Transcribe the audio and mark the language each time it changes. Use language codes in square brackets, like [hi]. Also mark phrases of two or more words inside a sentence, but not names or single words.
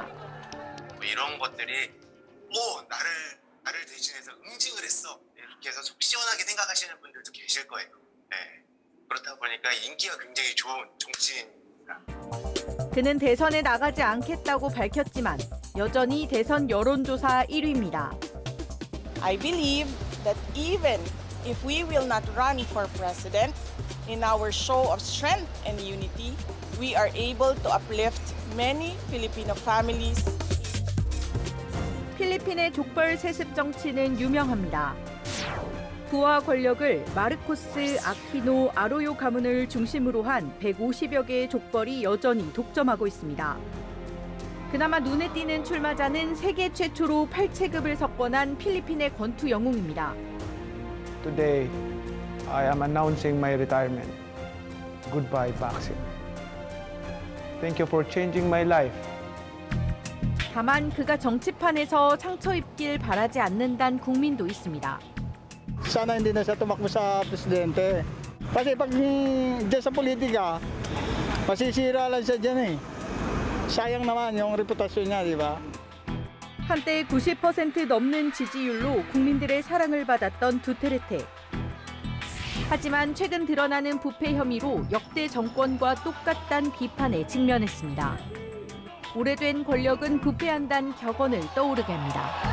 [ko] 이런 것들이 나를 대신해서 응징을 했어 이렇게 해서 속 시원하게 생각하시는 분들도 계실 거예요. 네. 그렇다 보니까 인기가 굉장히 좋은 정치인입니다. 그는 대선에 나가지 않겠다고 밝혔지만 여전히 대선 여론조사 1위입니다. [en] I believe that even if we will not run for president, in our show of strength and unity, we are able to uplift many Filipino families. [ko] 필리핀의 족벌 세습 정치는 유명합니다. 부와 권력을 마르코스, 아퀴노, 아로요 가문을 중심으로 한 150여 개의 족벌이 여전히 독점하고 있습니다. 그나마 눈에 띄는 출마자는 세계 최초로 8체급을 석권한 필리핀의 권투 영웅입니다. [en] Today, I am announcing my retirement. Goodbye, boxing. Thank you for changing my life. [ko] 다만 그가 정치판에서 상처 입길 바라지 않는다는 국민도 있습니다. [tl] Sana hindi na siya tumakbo sa presidente. Kasi pag diyan sa politika, masisira lang siya diyan eh. Sayang naman yung reputasyon niya, di ba? [ko] 한때 90% 넘는 지지율로 국민들의 사랑을 받았던 두테르테. 하지만 최근 드러나는 부패 혐의로 역대 정권과 똑같다는 비판에 직면했습니다. 오래된 권력은 부패한다는 격언을 떠오르게 합니다.